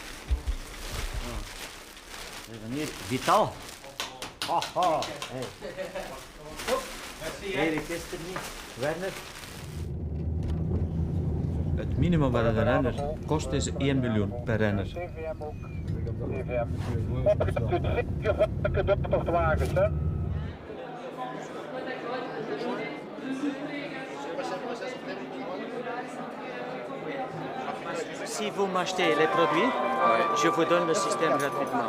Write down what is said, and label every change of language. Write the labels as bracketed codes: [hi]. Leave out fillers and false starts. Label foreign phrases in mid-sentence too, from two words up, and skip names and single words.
[nl] We hebben hier Vital. Haha. Hey. Erik is er niet. Werner. Het minimum wat een renner kost is 1 miljoen per renner. [fr] Si vous m'achetez les produits, je vous donne le système gratuitement.